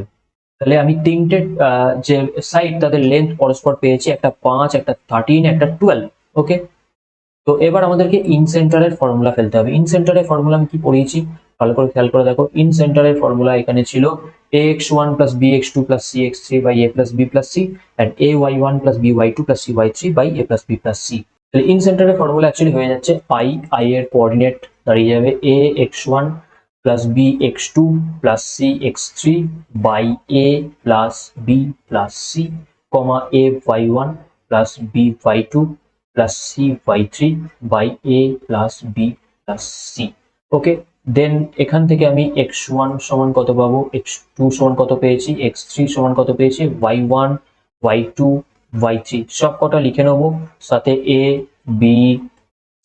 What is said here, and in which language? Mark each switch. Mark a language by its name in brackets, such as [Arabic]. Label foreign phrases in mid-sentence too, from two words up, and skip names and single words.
[Bangla] তাহলে আমি তিনটে যে সাইড তাদের লেন্থ পরস্পর পেয়েছি, একটা 5, একটা 13, একটা 12। ওকে, তো এবার আমাদেরকে [English] in center's formula [Bangla] ফেলতে হবে। [English] in center's formula [Bangla] আমি কি পড়িয়েছি ভালো করে খেয়াল করে দেখো। [English] in center's formula [Bangla] এখানে ছিল [English] ax1 + bx2 + cx3 / a + b + c, [Bangla] and ay1 + by2 + cy3 / a + b + c। তাহলে [English] in center's formula [Bangla] অ্যাকচুয়ালি হয়ে যাচ্ছে আই এর কোঅর্ডিনেট দাঁড়িয়ে যাবে [English] a x1 plus b x2 plus c x3 by a plus b plus c comma a y1 plus b y2 plus c y3 by a plus b plus c. [Bangla] ওকে, দেন এখান থেকে আমি x1 সমান কত পাবো, x2 সমান কত পেয়েছি, x3 সমান কত পেয়েছি, y1 y2 y3 সব কটা লিখে নেবো, সাথে a b c।